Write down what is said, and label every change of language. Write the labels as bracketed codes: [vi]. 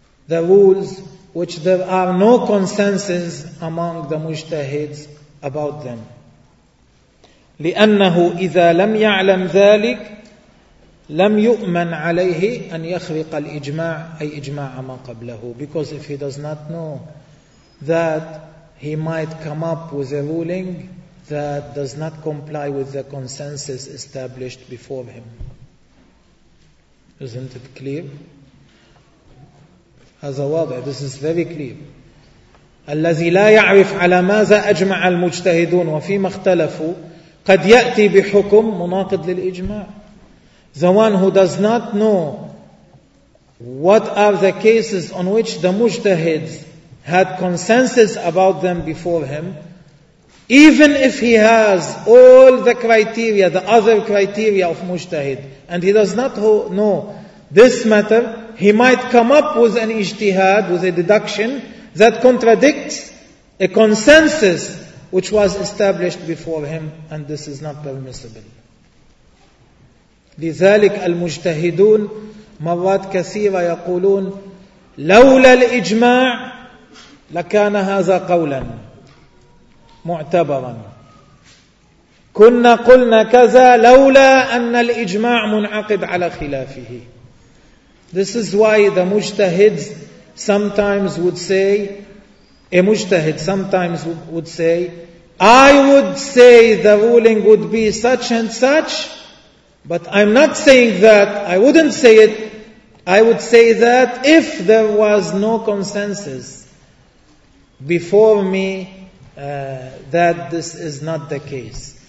[en] The rules which there are no consensus among the mujtahids about them. [ar] لأنه إذا لم يعلم ذلك لم يؤمن عليه أن يخرق الإجماع أي إجماع ما قبله. [en] Because if he does not know that, he might come up with a ruling that does not comply with the consensus established before him. Isn't it clear? [ar] هذا واضح. [en] This is very clear. [ar] الذي لا يعرف على ماذا أجمع المجتهدون وفيما اختلفوا قد يأتي بحكم مناقض للإجماع. [en] The one who does not know what are the cases on which the mujtahids had consensus about them before him, even if he has all the criteria, the other criteria of mujtahid, and he does not know this matter, he might come up with an ijtihad, with a deduction that contradicts a consensus which was established before him, and this is not permissible. [ar] لذلك المجتهدون مرات كثيرة يقولون لولا الإجماع لكان هذا قولا معتبرا. كنا قلنا كذا لولا أن الإجماع منعقد على خلافه. [en] This is why the mujtahids sometimes would say, a mujtahid sometimes would say, I would say the ruling would be such and such, but I'm not saying that, I wouldn't say it, I would say that if there was no consensus before me that this is not the case.